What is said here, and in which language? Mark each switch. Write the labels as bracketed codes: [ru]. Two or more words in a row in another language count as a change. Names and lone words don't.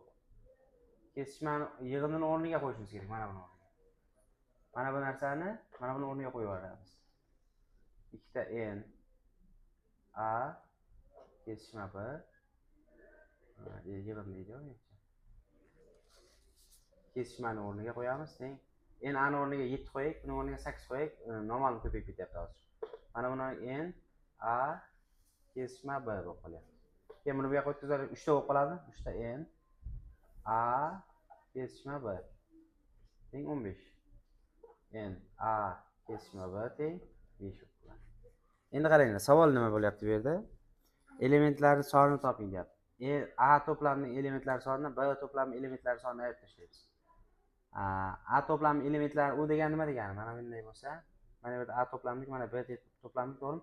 [uz] Kesishmani yig'indini o'rniga qo'yishimiz kerak, mana buni o'rniga. Mana bu narsani mana buni o'rniga qo'yib yuboramiz. 2 ta n A kesishma B yig'in deydi. Kesishmani o'rniga qo'yamiz. En A ni o'rniga 7 qo'yaylik, buni o'rniga 8 qo'yaylik. Noma'lum ko'payib ketyapti hozir. Mana buni en A kesishma B bo'lib qolyapti. Keyin buni bu yoqqa o'tkazib 3 ta bo'lib qoladi. 3 ta n A kesishma B teng 15. En A kesishma B teng 5 bo'lib qoladi. Endi qaranglar, savol nima bo'lyapti bu yerda? Elementlarning sonini toping deyapti. A to'plamining elementlari sonidan B to'plamining elementlari sonini ayirib tashlaymiz. A to'plami elementlari u degani nima degani? Mana bunday bo'lsa, mana bu yerda A to'plamlik, mana B to'plamlik, to'g'rimi?